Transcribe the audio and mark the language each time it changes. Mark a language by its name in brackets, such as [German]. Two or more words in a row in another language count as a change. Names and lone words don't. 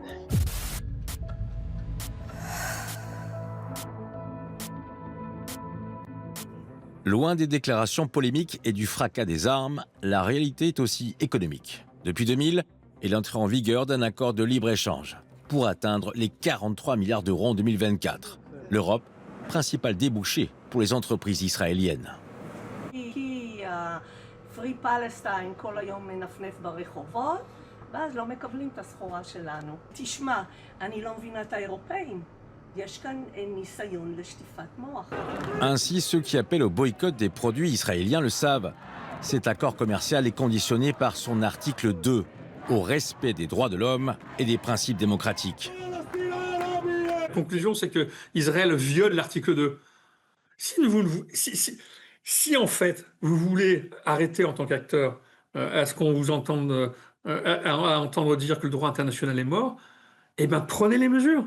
[French] Loin des déclarations polémiques et du fracas des armes, la réalité est aussi économique. Depuis 2000, elle est entrée en vigueur d'un accord de libre-échange pour atteindre les 43 milliards d'euros en 2024. L'Europe, principal débouché pour les entreprises israéliennes. [English] Free Palestine [Hebrew] כל היום מנפנף ברחובות, ואז לא מקבלים את הסחורה שלנו. תשמע, אני לא מבינה את האירופאים. יש כאן ניסיון לשטיפת מוח. [French] Ainsi, ceux qui appellent au boycott des produits israéliens le savent. Cet accord commercial est conditionné par son article 2, au respect des droits de l'homme et des principes démocratiques. La conclusion, c'est que Israël viole l'article 2. Si en fait vous voulez arrêter en tant qu'acteur à ce qu'on vous entende à entendre dire que le droit international est mort, eh ben prenez les mesures.